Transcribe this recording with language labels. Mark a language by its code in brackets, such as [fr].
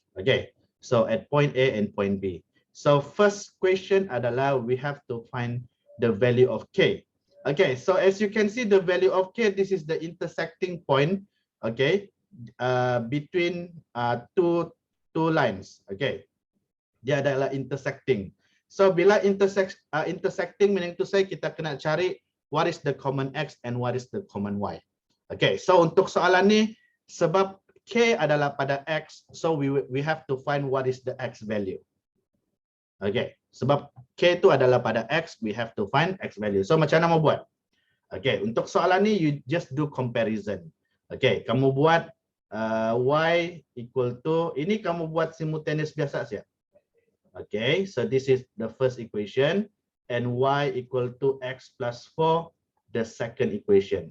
[en] Okay, so at point A and point B. So first question [ms] adalah [en] we have to find the value of k. Okay, so as you can see the value of k, this is the intersecting point. Okay, between two lines. [ms] Okay, dia adalah intersecting. [en] So bila intersecting meaning to say [ms] kita kena cari [en] what is the common x and what is the common y. Okay, so [ms] untuk soalan ni sebab k adalah pada x, [en] so we have to find what is the x value. [ms] Okay, sebab k itu adalah pada x, [en] we have to find x value. [ms] So macam mana mau buat? Okay, untuk soalan ni [en] you just do comparison. [ms] Okay, kamu buat y equal to, ini kamu buat simultaneous biasa saja. [en] Okay, so this is the first equation and y equal to x plus 4, the second equation.